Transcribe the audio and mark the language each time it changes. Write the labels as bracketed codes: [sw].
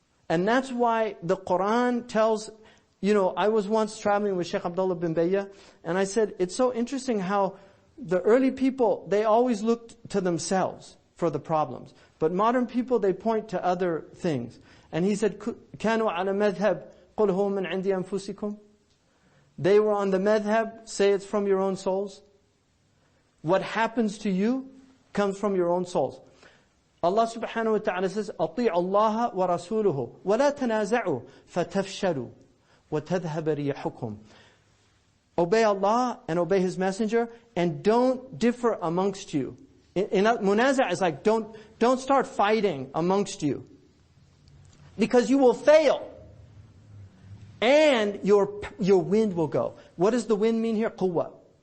[en] And that's why the Quran tells, I was once traveling with Shaykh Abdullah bin Bayya, and I said, it's so interesting how the early people, they always looked to themselves for the problems. But modern people, they point to other things. And he said, [ar] كانوا على مذهب قل هو من عند أنفسكم. [en] They were on the madhab, say it's from your own souls. What happens to you comes from your own souls. [ar] Allah subhanahu wa ta'ala says, أطيعوا الله ورسوله ولا تنازعوا فتفشلوا وَتَذْهَبَ رِيحُكُمْ. [en] Obey Allah and obey His Messenger, and don't differ amongst you. Munaza is like, don't start fighting amongst you. Because you will fail. And your wind will go. What does the wind mean here? Quwwah.